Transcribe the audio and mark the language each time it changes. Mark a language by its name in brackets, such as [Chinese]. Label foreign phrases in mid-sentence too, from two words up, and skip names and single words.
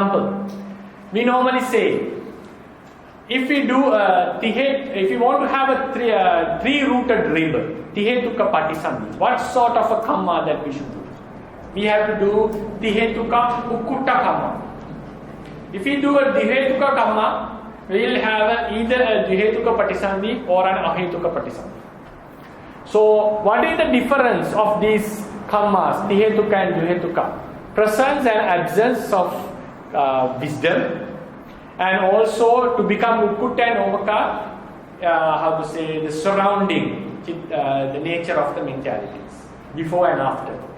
[English] For example, we normally say, if we do if you want to have a three-rooted ribbon, [Pali] Tihetuka Patisandhi, [English] what sort of a kamma that we should do? We have to do [Pali] Tihetuka Ukutta kamma. [English] If we do a [Pali] Tihetuka kamma, [English] we will have either a [Pali] Tihetuka Patisandhi [English] or an [Pali] Ahetuka Patisandhi. [English] So, what is the difference of these kammas, Tihetuka and Duhetuka? Presence and absence of wisdom, and also to become Ukutta and Ovaka, the surrounding, the nature of the mentalities, before and after.